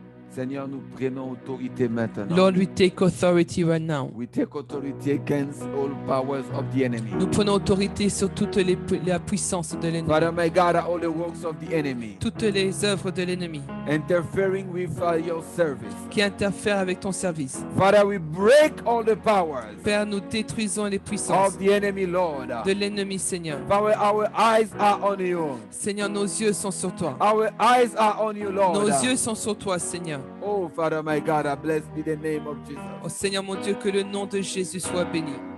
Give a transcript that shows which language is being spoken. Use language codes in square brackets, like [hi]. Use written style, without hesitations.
[fr] Seigneur, nous prenons autorité maintenant. [en] Lord, we take authority right now. We take authority against all powers of the enemy. [fr] Nous prenons autorité sur toute la puissance de l'ennemi, [en] Father, my God, all the works of the enemy [fr] toutes les œuvres de l'ennemi [en] interfering with your service. [fr] qui interfèrent avec ton service. [en] Father, we break all the powers [fr] Père, nous détruisons les puissances [en] of the enemy, Lord. [fr] de l'ennemi, Seigneur. [en] Father, our eyes are on you. [fr] Seigneur, nos yeux sont sur toi. [en] Our eyes are on you, Lord. [fr] Nos yeux sont sur toi, Seigneur. [en] Oh, Father, my God, blessed be the name of Jesus. [fr] Oh Seigneur mon Dieu, que le nom de Jésus soit béni.